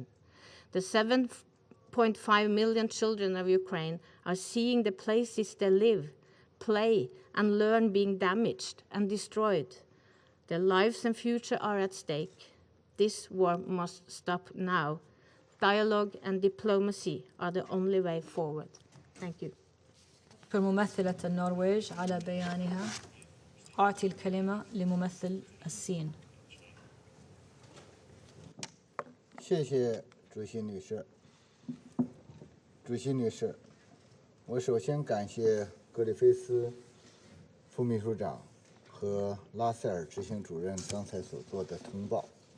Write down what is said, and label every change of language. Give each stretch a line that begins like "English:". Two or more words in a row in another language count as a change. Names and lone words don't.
English: The 7.5 million children of Ukraine are seeing the places they live, play, and learn being damaged and destroyed. Their lives and future are at stake. This war must stop now. Dialogue and diplomacy are the only way forward. Thank you.
Arabic: ممثلة النرويج على بيانها. أعطي الكلمة لممثل الصين.
Chinese: 谢谢主席女士。主席女士，我首先感谢格里菲斯副秘书长和拉塞尔执行主任刚才所做的通报。